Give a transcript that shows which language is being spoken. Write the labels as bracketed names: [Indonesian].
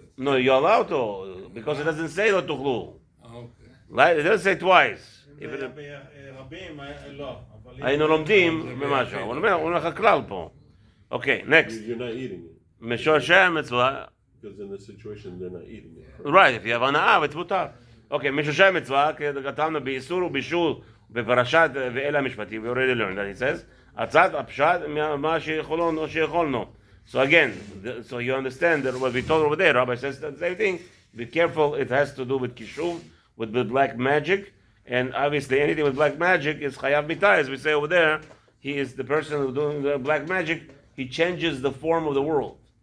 [English] No, you're allowed to, because it doesn't say lo tuchlu. okay. Right? It doesn't say twice. [Hebrew] היינו לומדים ממשהו. הוא אומר לך כלל פה. [English] Okay, next. You're not eating it. [Hebrew] משורשי המצווה. [English] Because in this situation, they're not eating it. Right, if you have הנאה, it's מותר. [Hebrew] Okay, משורשי המצווה, כתבנו באיסור ובישול בפרשת ואלה המשפטים, [English] we already learned that it says, [Hebrew] הצעת הפשט מה שיכולנו או שיכולנו. [English] So again, so you understand that what we told over there, Rabbi says the same thing. Be careful, it has to do with kishuv, with the black magic, and obviously anything with black magic is chayav mitah, as we say over there. He is the person who's doing the black magic. He changes the form of the world.